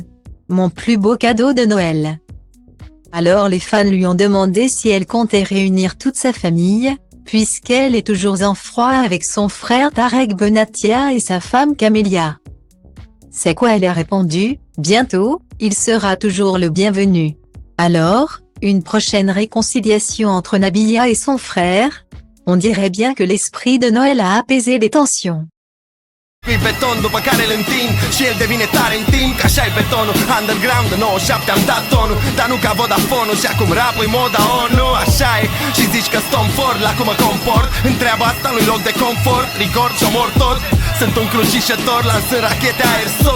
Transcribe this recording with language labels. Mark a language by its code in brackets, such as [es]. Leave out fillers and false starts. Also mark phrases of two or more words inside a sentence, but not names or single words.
[fr] Mon plus beau cadeau de Noël. Alors les fans lui ont demandé si elle comptait réunir toute sa famille, puisqu'elle est toujours en froid avec son frère Tarek Benatia et sa femme Camélia. C'est quoi elle a répondu: bientôt, il sera toujours le bienvenu. Alors, une prochaine réconciliation entre Nabila et son frère? On dirait bien que l'esprit de Noël a apaisé les tensions. [ro] Pe beton după care îl întind și el devine tare în timp, că așa-i betonul. Underground, 97 am dat tonul, dar nu ca Vodafone-ul. Și acum rap-ul moda ONU, așa e. Și zici că stom fort, la cum mă comport. În treaba asta nu-i loc de confort, rigor și omor tot. Sunt un crucișător, lansând rachete aerosol.